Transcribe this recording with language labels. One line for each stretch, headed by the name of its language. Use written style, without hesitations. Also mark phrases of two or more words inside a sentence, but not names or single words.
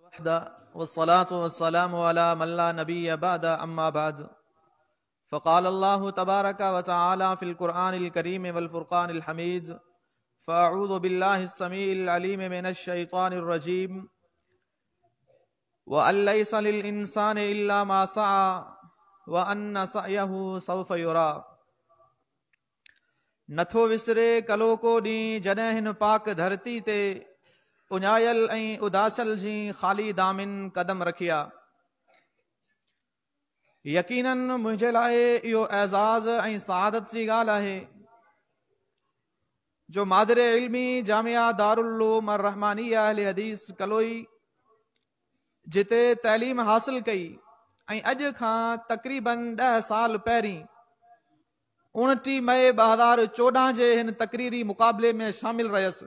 Arabic: والصلاة والسلام على من لا نبي بعده أما بعد فقال الله تبارك وتعالى في القرآن الكريم والفرقان الحميد فأعوذ بالله السميع العليم من الشيطان الرجيم وأن ليس للإنسان إلا ما سعى وأن سعيه سوف يرى.
Sindhi: नथो विसरे कलो को ॾींहुं जॾहिं हिन पाक धरती ते उञायल ऐं उदासल जी ख़ाली दामिन कदम रखिया। यकीनन मुंहिंजे लाइ इहो एज़ाज़ ऐं सआदत जी ॻाल्हि आहे जो मादिरे इल्मी जामिया दारुल उलूम अर रहमानिया अहले हदीस कलोई जिते तैलीम हासिल कई ऐं अॼु खां तक़रीबन 10 साल पहिरीं 29 मई 2014 जे हिन तकरीरी मुक़ाबले में शामिल रहियसि।